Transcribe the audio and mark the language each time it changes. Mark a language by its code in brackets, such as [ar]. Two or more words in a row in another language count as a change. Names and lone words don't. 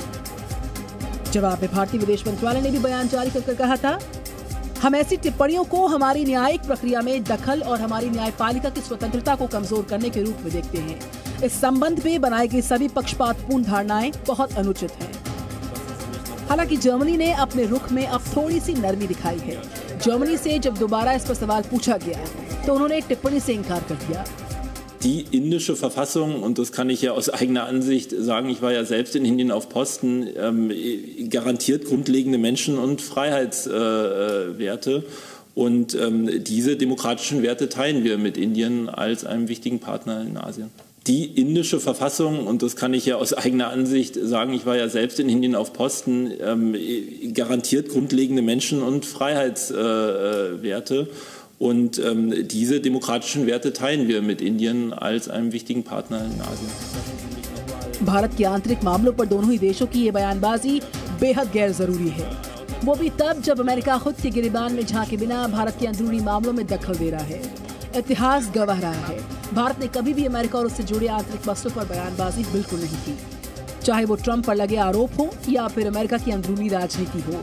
[hi] जवाब में भारतीय विदेश मंत्रालय ने भी बयान जारी कर कहा था, हम ऐसी टिप्पणियों को हमारी न्यायिक प्रक्रिया में दखल और हमारी न्यायपालिका की स्वतंत्रता को कमजोर करने के रूप में देखते हैं। इस संबंध में बनाई गई सभी पक्षपातपूर्ण धारणाएं बहुत अनुचित हैं। हालांकि जर्मनी ने अपने रुख में अब थोड़ी सी नरमी दिखाई है। जर्मनी से जब दोबारा इस पर सवाल पूछा गया तो उन्होंने टिप्पणी से इनकार कर दिया। [de] Die indische Verfassung, und das kann ich ja aus eigener Ansicht sagen, ich war ja selbst in Indien auf Posten, garantiert grundlegende Menschen- und Freiheitswerte. Und diese demokratischen Werte teilen wir mit Indien als einem wichtigen Partner in Asien. Die indische Verfassung, und das kann ich ja aus eigener Ansicht sagen, ich war ja selbst in Indien auf Posten, garantiert grundlegende Menschen- und Freiheitswerte. Und diese demokratischen Werte teilen wir mit Indien als einem wichtigen Partner in Asien. [hi] भारत के आंतरिक मामलों पर दोनों ही देशों की ये बयानबाजी बेहद गैर जरूरी है, वो भी तब जब अमेरिका खुद के गिरेबान में झांके बिना भारत के अंदरूनी मामलों में दखल दे रहा है। इतिहास गवाह रहा है, भारत ने कभी भी अमेरिका और उससे जुड़े आंतरिक मसलों पर बयानबाजी बिल्कुल नहीं की, चाहे वो ट्रंप पर लगे आरोप हो या फिर अमेरिका की अंदरूनी राजनीति हो।